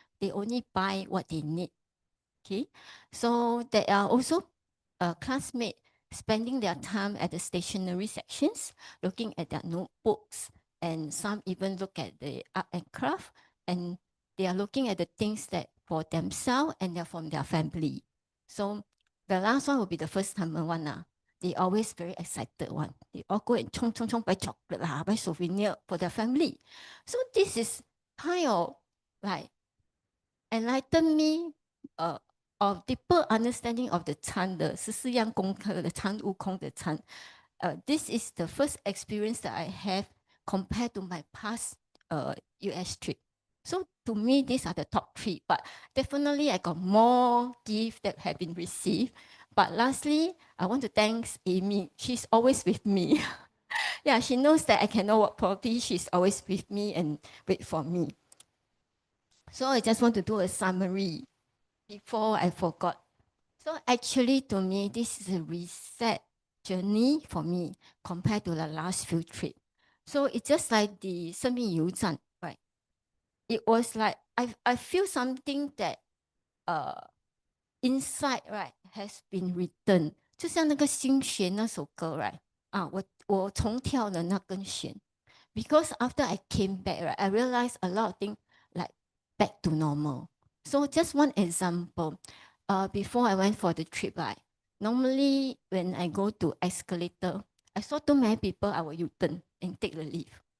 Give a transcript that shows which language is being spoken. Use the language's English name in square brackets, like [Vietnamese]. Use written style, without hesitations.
[English] They only buy what they need. Okay, so there are also classmates spending their time at the stationery sections, looking at their notebooks, and some even look at the art and craft, and they are looking at the things that for themselves and they're from their family. So the last one will be the first timer one. They always very excited one. They all go and chong buy chocolate buy souvenir for their family. So this is kind of like enlighten me of deeper understanding of the [Chinese] 参的14样功课的参悟空的参。 [English] This is the first experience that I have compared to my past US trip. So to me, these are the top 3, but definitely I got more gifts that have been received. But lastly, I want to thank Amy. She's always with me. Yeah, she knows that I cannot walk properly. She's always with me and wait for me. So I just want to do a summary before I forgot. So actually, to me, this is a reset journey for me compared to the last few trips. So it's just like the 生命油站, right? It was like I feel something that inside, right, has been written. [Chinese] 就像那个心弦那首歌, [English] right? [Chinese] 我重跳了那根弦. [English] Because after I came back, right, I realized a lot of things like back to normal. So just one example, before I went for the trip, right, normally when I go to escalator, I saw too many people, I will U-turn and take the lift.